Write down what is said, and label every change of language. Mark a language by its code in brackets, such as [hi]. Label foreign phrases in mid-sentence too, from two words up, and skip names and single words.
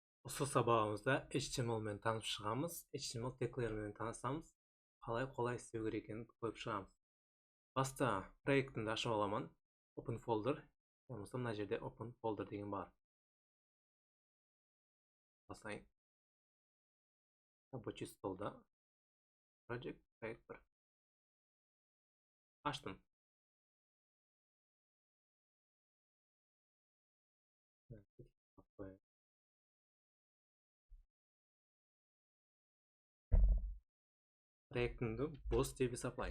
[kk] Осы сабағымызда HTML мен танып шығамыз. HTML теглермен танысамыз. Қалай қолай істеу керек екенін көріп шығамыз. Баста проектімді ашып аламын. [en] Open folder. [kk] Болмаса мына жерде [en] open folder [kk] деген бар. Басайын. [ru] Рабочий столда [kk] project проект 1. Аштым. Проектімді бос деп есаплайық.